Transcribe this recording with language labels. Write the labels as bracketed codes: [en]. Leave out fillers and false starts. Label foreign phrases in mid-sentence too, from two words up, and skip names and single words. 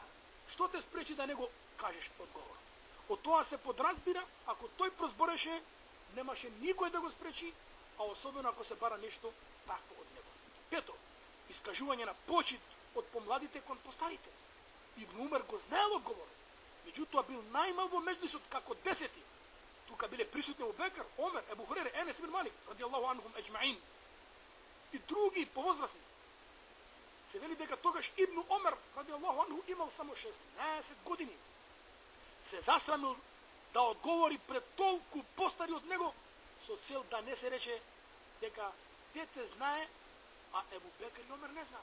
[mk] Што те спречи да не го кажеш одговорот? Од тоа се подразбира, ако тој прозбореше, немаше никој да го спречи, а особено ако се бара нешто такво од него. Пето, искажување на почит од помладите кон постарите. Ибн Умер го знаел одговорот, меѓутоа бил најмал во меѓлисот како 10. Тука биле присутни Абу Бекр, Омер, Ебу Хурейре, Енес ибн Малик, [ar] رضي الله عنهم أجمعين, [mk] и други повозрасни. Се вели дека тогаш Ибн Омер, [ar] رضي الله عنه, [mk] имал само 16 години. Се засрамил да одговори пред толку постари од него, со цел да не се рече дека дете знае, а Ебу Бекр и Омер не знаат.